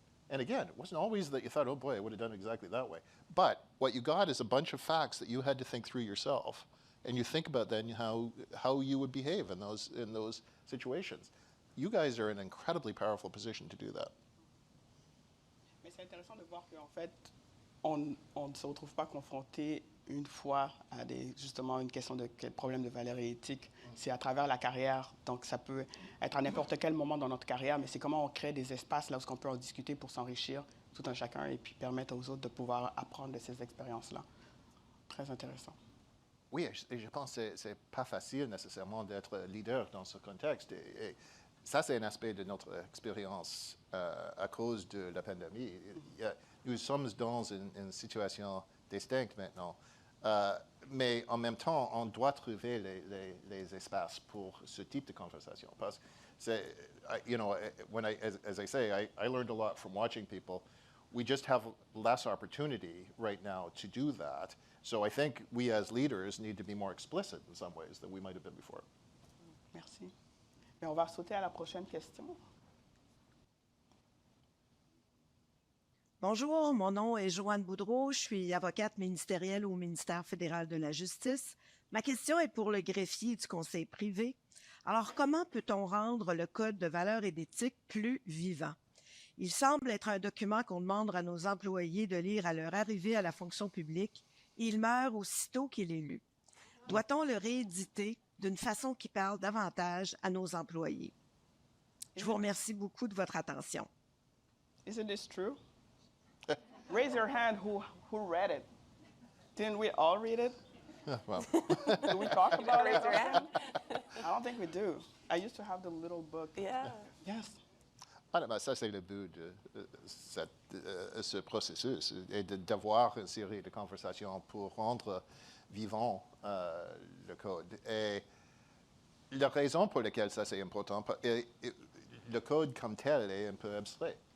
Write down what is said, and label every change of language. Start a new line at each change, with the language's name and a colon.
English: And again, it wasn't always that you thought, oh boy, I would have done it exactly that way. But what you got is a bunch of facts that you had to think through yourself. And you think about then how you would behave in those situations. You guys are in an incredibly powerful position to do that.
French: Mais c'est intéressant de voir qu'en fait, on ne se retrouve pas confronté une fois à justement une question de problème de valeur et éthique. C'est à travers la carrière. Donc, ça peut être à n'importe quel moment dans notre carrière, mais c'est comment on crée des espaces là où on peut en discuter pour s'enrichir tout un chacun et puis permettre aux autres de pouvoir apprendre de ces expériences-là. Très intéressant. Oui, et je pense que ce n'est pas facile nécessairement d'être leader dans ce contexte. Et ça, c'est un aspect de notre expérience à cause de la pandémie. Nous sommes dans une situation distincte maintenant. Mais en même temps, on doit trouver les espaces pour ce type de conversation. Parce que,
English: you know, as I say, I learned a lot from watching people. We just have less opportunity right now to do that. So I think we as leaders need to be more explicit in some ways than we might have been before.
French: Merci. Et on va sauter à la prochaine question. Bonjour, mon nom est Joanne Boudreau, je suis avocate ministérielle au ministère fédéral de la Justice. Ma question est pour le greffier du Conseil privé. Alors, comment peut-on rendre le Code de valeurs et d'éthique plus vivant? Il semble être un document qu'on demande à nos employés de lire à leur arrivée à la fonction publique et il meurt aussitôt qu'il est lu. Doit-on le rééditer d'une façon qui parle davantage à nos employés? Je vous remercie beaucoup de votre attention.
English: Isn't this true? Raise your hand who read it. Didn't we all read it? Well. Do we talk about it? Raise your hand. I don't think we do. I used to have the little book. Yeah. Yes.
French: Ah, ben, ça, c'est le but de ce processus, et d'avoir une série de conversations pour rendre vivant le code. Et la raison pour laquelle ça, c'est important, le code comme tel est un peu abstrait.